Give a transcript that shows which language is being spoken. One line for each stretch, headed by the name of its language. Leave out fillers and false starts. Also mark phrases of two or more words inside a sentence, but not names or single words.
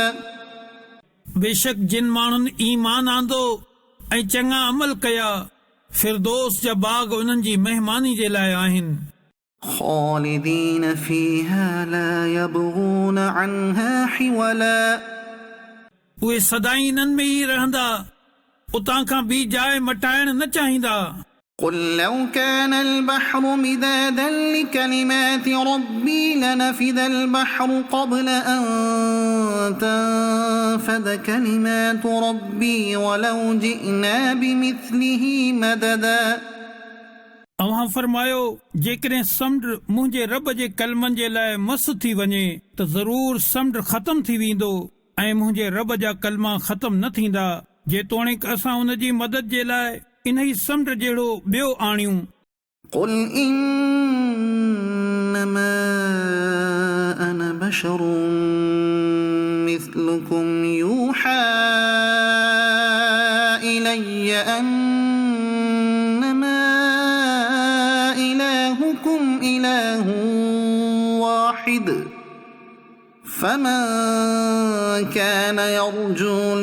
Sindhi: बेशक जिन माण्हुनि ईमान आंदो ऐं चङा अमल कया, फिरदौस जा बाग उन्हनि जी महिमानी जे लाइ आहिनि।
Arabic: خالدين فيها لا يبغون عنها حولا
Sindhi: उहे सदाई इन्हनि में ई रहंदा, उतां खां ॿी जाइ मटाइण न चाहींदा।
Arabic: قل لو كان البحر مدادا لكلمات ربي لنفد البحر قبل أن تنفد كلمات ربي ولو جئنا بمثله مددا
Sindhi: अव्हां फरमायो, जेकॾहिं समुंड मुंहिंजे रब जे कलमनि जे लाइ मस थी वञे त ज़रूर समुंड ख़तम थी वेंदो ऐं मुंहिंजे रब जा कलमा ख़तम न थींदा, जेतोणीकि असां उन जी मदद जे लाइ इन ई समुंड जहिड़ो ॿियो आणियूं।
Arabic: قل إنما أنا بشر مثلكم يوحى إلي أنما إلهكم إله واحد فمن كان يرجو